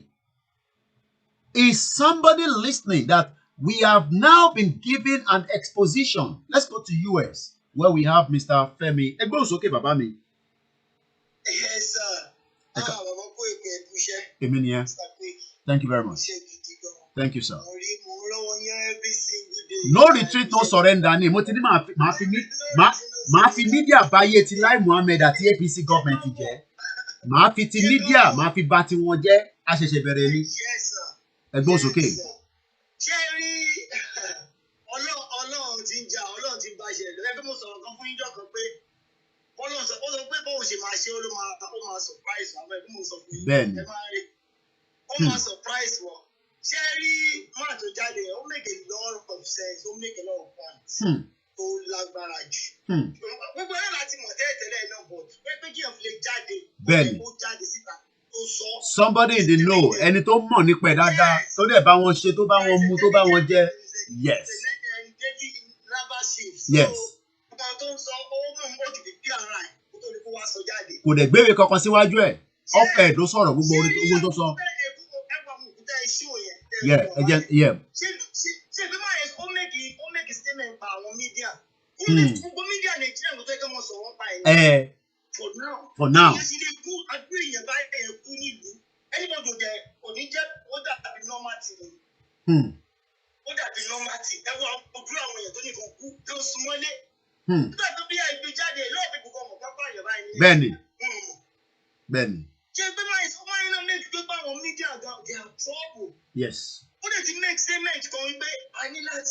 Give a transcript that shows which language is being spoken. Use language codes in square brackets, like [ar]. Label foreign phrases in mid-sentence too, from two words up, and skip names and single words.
[en] Is somebody listening that we have now been given an exposition? Let's go to US, where we have Mr. [yo] Femi. Okay, Baba mi. [en] Yes, sir. Amen. Thank you very much. Thank you, sir. No retreat, no surrender. [yo] Ma fi media baye ti Lai Muhammed àti APC government jẹ́. Ma fi ti media, ma fi ba ti wọn jẹ́. A ṣẹ̀ṣẹ̀ bẹ̀rẹ̀ ni. Ẹgbọ́n sókè. Ṣé rí Ọlọ́run ti ń jà, Ọlọ́run ti ń bá ṣe ẹ̀dọ́. Ẹgbẹ́ mo sọ̀rọ̀ kan fún yín jọ́ kan pé Ọlọ́run sọ pé bóun ṣe máa ṣe ó máa surprise wọn. Ẹgbẹ́ mo sọ fún yín. Bẹ́ẹ̀ni. Ẹ máa rí. Ó máa surprise wọn. Ṣé rí máa tó jáde yẹn, ó [en] make a lot of sense, [yo] ó [en] make a lot of points. [yo] Tó lágbára jù. Gbogbo ẹ̀rọ láti mọ̀ tẹ́lẹ̀ náà bọ̀ pé kí ẹ̀ fi lè jáde. Bẹ́ẹ̀ni. Ó jáde síta. [en] Somebody in the know, [yo] ẹni tó mọ̀ nípa ẹ̀ dáadáa, tó dẹ̀ bá wọn ṣe, tó bá wọn mu, tó bá wọn jẹ. [en] Yes. Yes. [yo] Kò dẹ̀ gbéwèé kankan síwájú ẹ̀. Ọ̀fẹ́ ló sọ̀rọ̀ gbogbo orin tó sọ. [en] Yeah. [yo] Ṣé bí máa yẹ ó [en] make statement [yo] pa àwọn mídíà? Gbogbo mídíà Nàìjíríà ló fẹ́ kí wọ́n sọ wọ́n pa ẹ̀. [en] For now. Anybody there, [yo] ó dàbí [en] normal thing. [yo] Ó dàbí [en] normal thing. [yo] Ẹ wọ ojú àwọn èèyàn tó ní kan kú tó súnmọ́lé. Nígbà tó bí àìgbé jáde, lọ́ọ̀ fi gbogbo ọmọ pápá àyẹ̀bá ẹni. Bẹ́ẹ̀ni. Ben. [en] They are trouble. Yes. What did the next statement going back? I need that